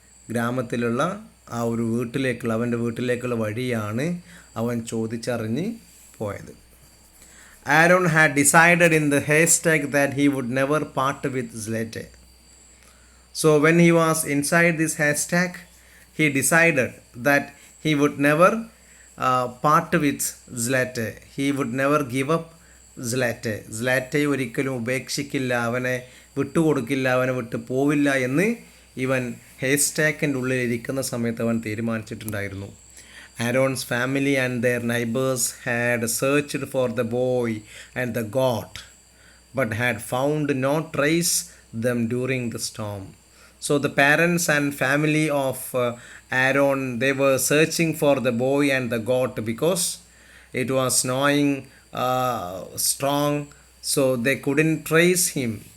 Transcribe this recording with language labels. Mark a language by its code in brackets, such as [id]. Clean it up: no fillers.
[ml] ഗ്രാമത്തിലുള്ള ആ ഒരു വീട്ടിലേക്കുള്ള അവൻ്റെ വീട്ടിലേക്കുള്ള വഴിയാണ് അവൻ ചോദിച്ചറിഞ്ഞ് പോയത്. [en] Aaron had decided in the haystack that he would never part with Zlateh. So when he was inside this haystack, he decided that he would never part with Zlateh. He would never give up Zlateh. [ml] Zlateh ഒരിക്കലും ഉപേക്ഷിക്കില്ല, അവനെ വിട്ടുകൊടുക്കില്ല, അവനെ വിട്ടു പോവില്ല എന്ന് ഇവൻ ഹേസ്റ്റാക്കിൻ്റെ ഉള്ളിൽ ഇരിക്കുന്ന സമയത്ത് അവൻ തീരുമാനിച്ചിട്ടുണ്ടായിരുന്നു. [en] Aaron's family and their neighbors had searched for the boy and the goat, but had found no trace them during the storm. So the parents and family of Aaron, they were searching for the boy and the goat because it was snowing strong, so they couldn't trace him.